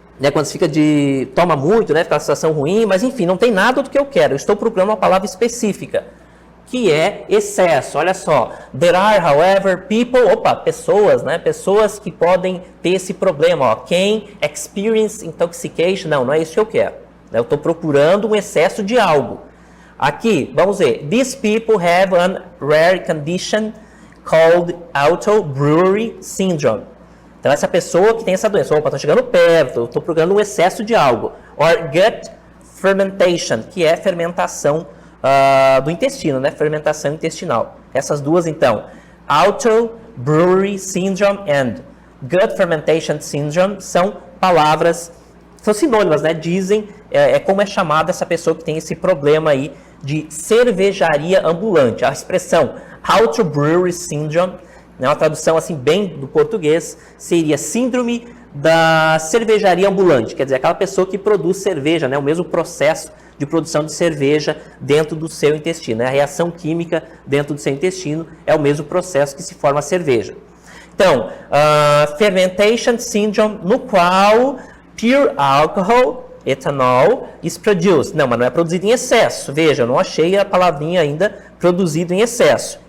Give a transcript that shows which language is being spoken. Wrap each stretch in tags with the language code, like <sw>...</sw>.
<pt>quando você fica toma muito, né, fica uma situação ruim, mas enfim, não tem nada do que eu quero. Eu estou procurando uma palavra específica, que é excesso. Olha só,</pt> <en>there are, however,</en> <pt>pessoas, né, pessoas que podem ter esse problema,</pt> <en>can experience intoxication.</en> <pt>Não é isso que eu quero. Eu estou procurando um excesso de algo. Aqui, vamos ver,</pt> <en>these people have a rare condition called auto brewery syndrome.</en> <pt>Então, essa pessoa que tem essa doença, está chegando perto, estou procurando um excesso de algo.</pt> <en>Or gut fermentation,</en> <pt>que é fermentação do intestino, né? Fermentação intestinal. Essas duas, então,</pt> <en>auto brewery syndrome and gut fermentation syndrome</en> <pt>são palavras, são sinônimas, né? Dizem, como é chamada essa pessoa que tem esse problema aí de cervejaria ambulante. A expressão auto brewery syndrome, uma tradução assim bem do português, seria síndrome da cervejaria ambulante, quer dizer, aquela pessoa que produz cerveja, né, o mesmo processo de produção de cerveja dentro do seu intestino, né, a reação química dentro do seu intestino é o mesmo processo que se forma a cerveja. Então,</pt> <en>fermentation syndrome,</en> <pt>no qual</pt> <en>pure alcohol, ethanol, is produced.</en> <pt>Não, mas não é produzido em excesso. Veja, eu não achei a palavrinha ainda produzido em excesso.</pt>